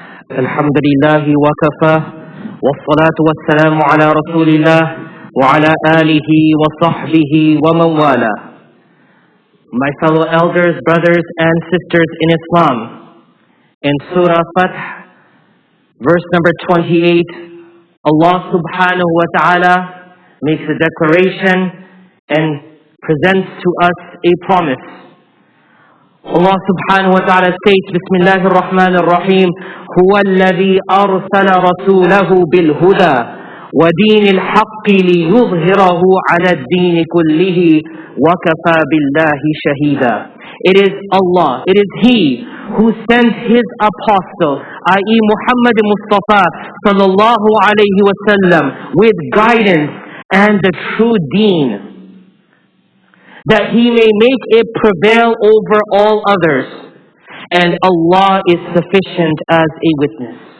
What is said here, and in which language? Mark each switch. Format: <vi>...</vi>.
<ar>الحمد لله وكفى والصلاة والسلام على رسول الله وعلى آله وصحبه ومن والاه.</ar> <en>My fellow elders, brothers and sisters in Islam, in Surah Fath, verse number 28, Allah subhanahu wa ta'ala makes a declaration and presents to us a promise. Allah subhanahu wa ta'ala states, Bismillahir Rahmanir Rahim,</en> <ar>هو الذي أرسل رسوله بالهدى ودين الحق ليظهره على الدين كله وكفى بالله شهيدا.</ar> <en>It is Allah, it is He who sent His apostle, i.e. Muhammad Mustafa sallallahu alayhi wa sallam, with guidance and the true deen, that He may make it prevail over all others, and Allah is sufficient as a witness.</en>